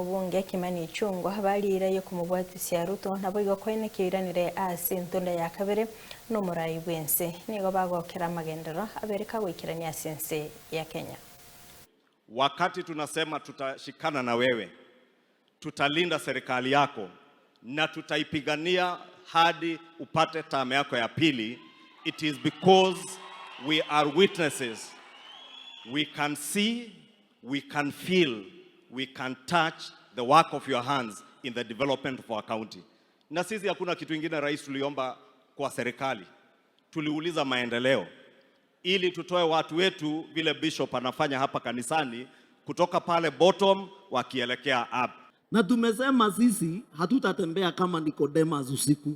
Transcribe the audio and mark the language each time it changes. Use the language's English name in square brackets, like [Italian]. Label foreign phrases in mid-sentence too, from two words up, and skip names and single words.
[Gusii] Mwangi Kimani Ichung'wah balire kumubwatisya Ruto nabo igokwenekiranire ase entonda ya kabere n'omurai bwense nigo bagokera amagendero abereka gwikirania ase ense ya Kenya. [Swahili] Wakati tunasema tutashikana na wewe, tutalinda serikali yako na tutaipigania hadi upate term yako ya pili, [English] it is because we are witnesses. We can see, we can feel, we can touch the work of your hands in the development of our county. [Swahili] Na sisi hakuna kitu kingine rais tuliomba kwa serikali. Tuliuliza maendeleo ili tutoe watu wetu vile bishop anafanya hapa kanisani kutoka pale bottom wakielekea up. Na tumesema sisi hatutatembea kama Nicodemus usiku.